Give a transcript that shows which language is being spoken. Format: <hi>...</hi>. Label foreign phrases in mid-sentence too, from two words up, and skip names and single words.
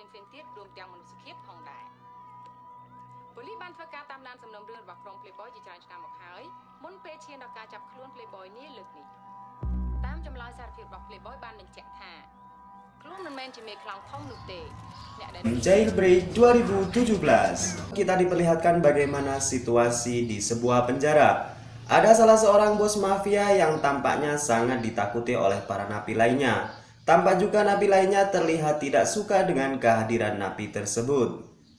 <km>ផ្សេងទៀតរួមទាំងមនុស្សភាពផងដែរប៉ូលីសបានធ្វើការតាមដានសំណុំរឿងរបស់ក្រុម Playboy ជាច្រើនឆ្នាំមកហើយមុនពេលឈានដល់ការចាប់ខ្លួន Playboy នេះលើកនេះតាមចម្លើយសារភាពរបស់ Playboy បានបញ្ជាក់ថាខ្លួនមិនមែនជាមេខ្លោងធំនោះទេអ្នកដែល</km> <id>Jailbreak 2017 kita diperlihatkan bagaimana situasi di sebuah penjara. Ada salah seorang bos mafia yang tampaknya sangat ditakuti oleh para napi lainnya. Tampak juga napi lainnya terlihat tidak suka dengan kehadiran napi tersebut.</id>